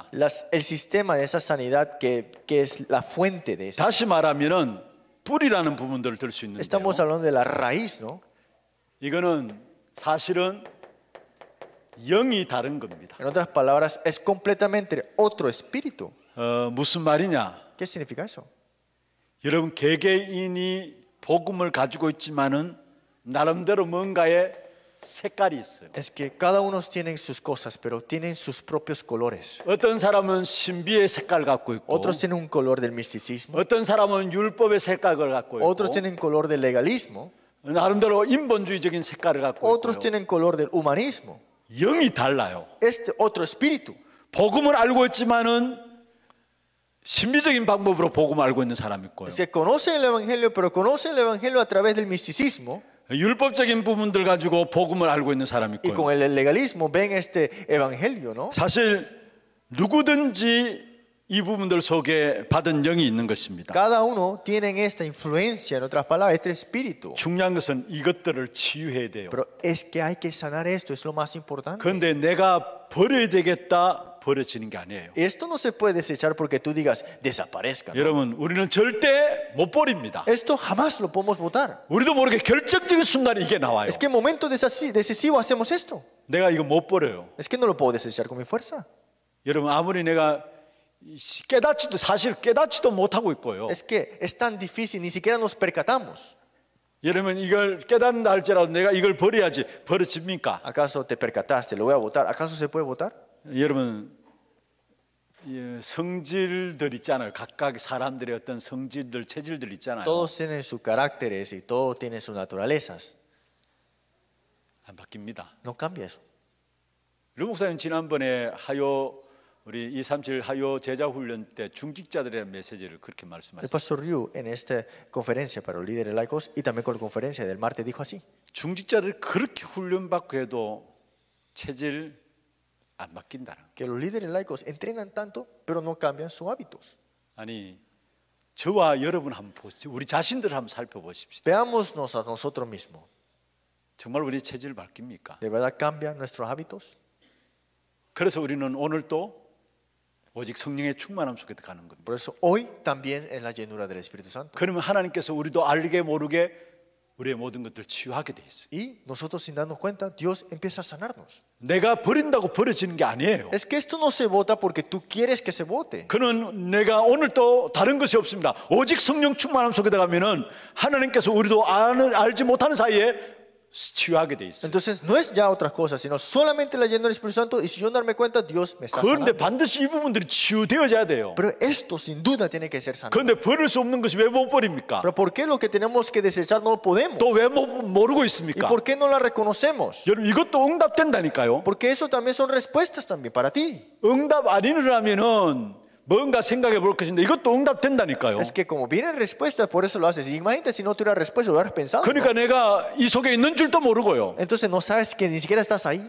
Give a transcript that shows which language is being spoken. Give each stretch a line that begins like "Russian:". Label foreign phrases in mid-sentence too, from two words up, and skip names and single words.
Spanish: el sistema de esa sanidad que es la fuente de eso.
Korean: 다시 말하면은 뿌리라는 부분들을 들 수 있는데요.
Spanish: Estamos hablando de la raíz, ¿no?
Korean: 이거는 사실은 영이 다른 겁니다.
Spanish: En otras palabras, es completamente otro espíritu.
Korean: 무슨 말이냐?
Spanish: ¿Qué significa eso?
Korean: 여러분 개개인이 복음을 가지고 있지만은 나름대로 뭔가의 색깔이 있어요.
Spanish: Es que cada uno tiene sus cosas, pero tienen sus propios colores.
Korean: 어떤 사람은 신비의 색깔 갖고 있고,
Spanish: Otros tienen un color del misticismo,
Korean: 어떤 사람은 율법의 색깔을 갖고 있고,
Spanish: otros tienen color del legalismo,
Korean: 나름대로 인본주의적인 색깔을 갖고
Spanish: otros
Korean: 있고요.
Spanish: tienen color del humanismo.
Korean: 영이 달라요.
Spanish: Este otro espíritu.
Korean: 복음을 알고 있지만은 신비적인 방법으로 복음을 알고 있는 사람이 있고요.
Spanish: Es que conocen el evangelio, pero conocen el evangelio a través del misticismo.
Korean: 율법적인 부분들 가지고 복음을 알고 있는 사람이
Spanish: Y
Korean: 있고요.
Spanish: con el legalismo ven este evangelio, ¿no?
Korean: 사실 누구든지 이 부분들 속에 받은 영이 있는 것입니다.
Spanish: Cada uno tiene esta influencia, en otras palabras, este espíritu.
Korean: 중요한 것은 이것들을 치유해야 돼요.
Spanish: Pero es que hay que sanar esto, es lo más importante.
Korean: 그런데 내가 버려야 되겠다 버려지는 게 아니에요.
Spanish: Esto no se puede desechar porque tú digas desaparezca, ¿no?
Korean: 여러분 우리는 절대 못 버립니다.
Spanish: Esto jamás lo podemos votar.
Korean: 우리도 모르게 결정적인 순간에 이게 나와요.
Spanish: Es que en momento decisivo hacemos esto.
Korean: 내가 이거 못 버려요.
Spanish: Es que no lo puedo desechar con mi fuerza.
Korean: 여러분 아무리 내가 깨닫지도 사실 깨닫지도 못하고 있고요.
Spanish: Es que es tan difícil, ni siquiera nos percatamos.
Korean: 여러분 이걸 깨닫는다 할지라도 내가 이걸 버려야지 버려집니까?
Spanish: ¿Acaso te percataste? ¿Lo voy a votar? ¿Acaso se puede votar?
Korean: 여러분 성질들 있잖아요. 각각 사람들의 어떤 성질들, 체질들 있잖아요.
Spanish: Todos tienen sus caracteres y todos tienen sus naturalezas.
Korean: 안 바뀝니다.
Spanish: No cambia eso.
Korean: 류 목사님 지난번에 우리 237 하요 제자 훈련 때 중직자들의 메시지를 그렇게
Spanish: El
Korean: 말씀하셨어요.
Spanish: pastor Ryu en esta conferencia para los líderes laicos y también con la conferencia del martes dijo así.
Korean: 중직자들 그렇게 훈련받고 해도 체질 안 바뀐다는.
Spanish: Que los líderes laicos entrenan tanto pero no cambian sus hábitos.
Korean: 아니 저와 여러분 한번 보시죠. 우리 자신들 한번 살펴보십시다.
Spanish: Veámonos a nosotros mismos.
Korean: 정말 우리 체질 바뀝니까?
Spanish: ¿De verdad cambian nuestros hábitos?
Korean: 그래서 우리는 오늘 또 오직 성령의 충만함 속에 가는 겁니다.
Spanish: Por eso hoy también en la llenura del Espíritu Santo.
Korean: 그러면 하나님께서 우리도 알게 모르게 우리의 모든 것들 치유하게 돼 있어요.
Spanish: Y nosotros sin darnos cuenta, Dios empieza a sanarnos.
Korean: 내가 버린다고 버려지는 게 아니에요.
Spanish: Es que esto no se vota porque tú quieres que se vote.
Korean: 그는 내가 오늘 또 다른 것이 없습니다. 오직 성령 충만함 속에 들어가면은 하나님께서 우리도 알지 못하는 사이에 치유하게 돼 있어요.
Spanish: Entonces no es ya otra cosa, sino solamente la llenura del Espíritu Santo y si yo no darme cuenta, Dios me está
Korean: 그런데
Spanish: sanando.
Korean: 반드시 이 부분들이 치유되어져야 돼요.
Spanish: Pero esto sin duda tiene que ser sanado.
Korean: 그런데 버릴 수 없는 것이 왜 못 버립니까?
Spanish: Pero ¿por qué lo que tenemos que desechar no lo podemos?
Korean: 또 왜 모르고
Spanish: ¿Y
Korean: 있습니까?
Spanish: por qué no la reconocemos?
Korean: 여러분 이것도 응답된다니까요.
Spanish: Porque eso también son respuestas también para ti.
Korean: 응답 아니라면은 뭔가 생각해 볼 것인데 이것도 응답된다니까요.
Spanish: Es que como vienen respuestas, por eso lo haces. Imagínate si no tuviera respuesta, lo hubieras pensado.
Korean: 그러니까 내가 이 속에 있는 줄도 모르고요.
Spanish: Entonces no sabes que ni siquiera estás ahí.